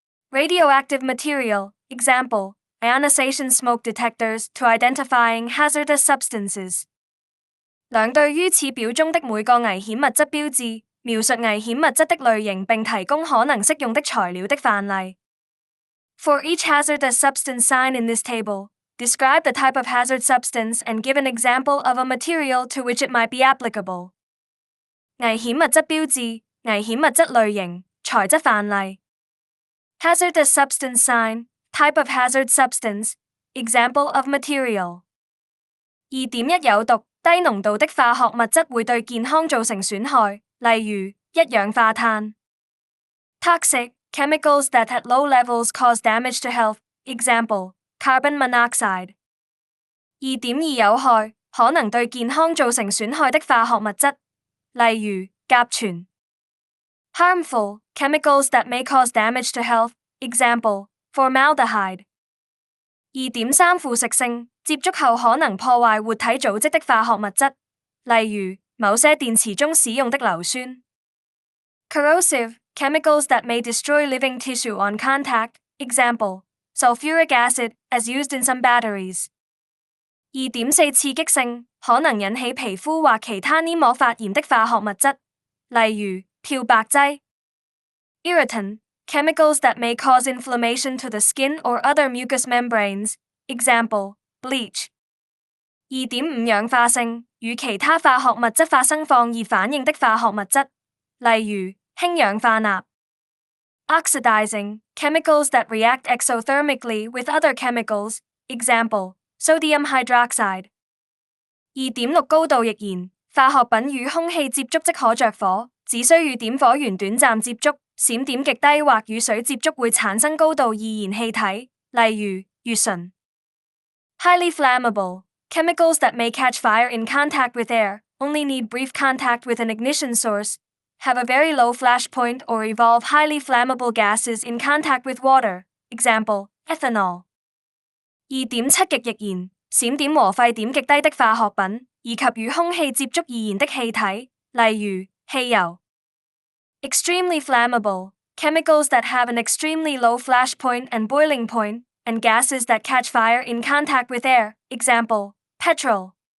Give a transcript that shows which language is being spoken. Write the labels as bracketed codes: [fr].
[en] Radioactive material, example, ionization smoke detectors to identifying hazardous substances。 [zh] 兩對於此表中的每個危險物質標誌，描述危險物質的類型並提供可能適用的材料的範例。 [en] For each hazardous substance sign in this table, describe the type of hazard substance and give an example of a material to which it might be applicable。 [zh] 危險物質標誌、危險物質類型、材質範例。 [en] Hazardous substance sign, type of hazard substance, example of material。 [zh] 2.1 有毒、低濃度的化學物質會對健康造成損害，例如一氧化碳。 [en] Toxic chemicals that at low levels cause damage to health, example, carbon monoxide。 [zh] 2.2 有害、可能對健康造成損害的化學物質，例如甲醛。 [en] Harmful chemicals that may cause damage to health, example, formaldehyde。 [zh] 2.3 腐蝕性，接觸後可能破壞活體組織的化學物質，例如某些電池中使用的硫酸。 [en] Corrosive chemicals that may destroy living tissue on contact, example, sulfuric acid as used in some batteries。 [zh] 2.4 刺激性，可能引起皮膚或其他黏膜發炎的化學物質，例如漂白劑。 [en] Irritant chemicals that may cause inflammation to the skin or other mucous membranes, example, bleach。 [zh] 2.5 氧化性，與其他化學物質發生放而反應的化學物質，例如氫氧化鈉。 [en] Oxidizing, chemicals that react exothermically with other chemicals, example, sodium hydroxide. [zh] 2.6 高度易燃，化學品與空氣接觸即可着火，只需與點火源短暫接觸，閃點極低或與水接觸會產生高度易燃氣體，例如乙醇。 [en] Highly flammable, chemicals that may catch fire in contact with air, only need brief contact with an ignition source, have a very low flash point or evolve highly flammable gases in contact with water, example, ethanol. [zh] 2.7 極易燃，閃點和沸點極低的化學品，以及與空氣接觸易燃的氣體，例如汽油。 [en] Extremely flammable, chemicals that have an extremely low flash point and boiling point, and gases that catch fire in contact with air, example, petrol.